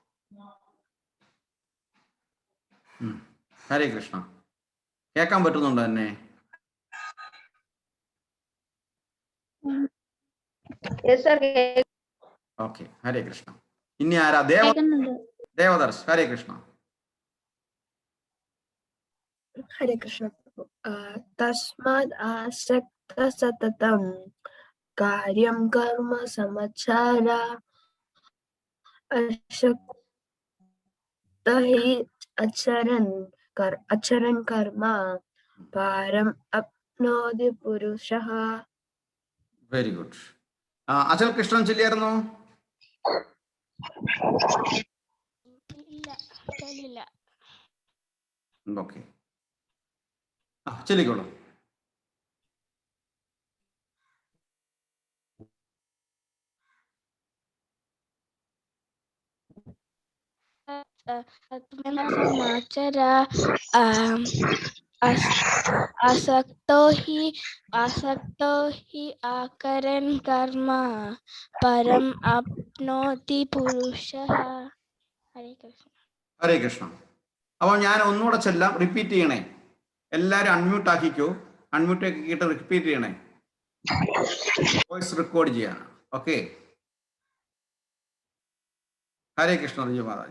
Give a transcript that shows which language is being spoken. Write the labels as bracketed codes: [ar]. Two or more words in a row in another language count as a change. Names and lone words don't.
[ml] ഹരേ കൃഷ്ണ. കേൾക്കാൻ പറ്റുന്നുണ്ടോ എന്നെ? ഓക്കെ, ഹരേ കൃഷ്ണ. ഇനി ആരാ? ദേവദർശ്. ഹരേ കൃഷ്ണ. Hare Krishna. [sa] तस्माद् असक्त सततं कार्यं कर्म समाचर अशक्त हि आचरन् कर्म परम् आप्नोति पुरुषः. [en] very good. [ml] അചൽ കൃഷ്ണൻ ചൊല്ലിയായിരുന്നോ? ഓക്കെ, ചൊല്ലിക്കോളൂ. [sa] समाचारा असक्तो ही आकरन कर्म परम अपनोति पुरुषः. हरे कृष्ण. [ml] ഹരേ കൃഷ്ണ. അപ്പോൾ ഞാൻ ഒന്നുകൂടെ ചെല്ലാം, റിപ്പീറ്റ് ചെയ്യണേ. എല്ലാവരും അൺമ്യൂട്ട് ആക്കിക്കോ. അൺമ്യൂട്ട് ആക്കിയിട്ട് റിപ്പീറ്റ് ചെയ്യണേ. [en] voice record [ml] ചെയ്യാൻ. ഓക്കെ. ഹരേ കൃഷ്ണ റിജു മാതാജി.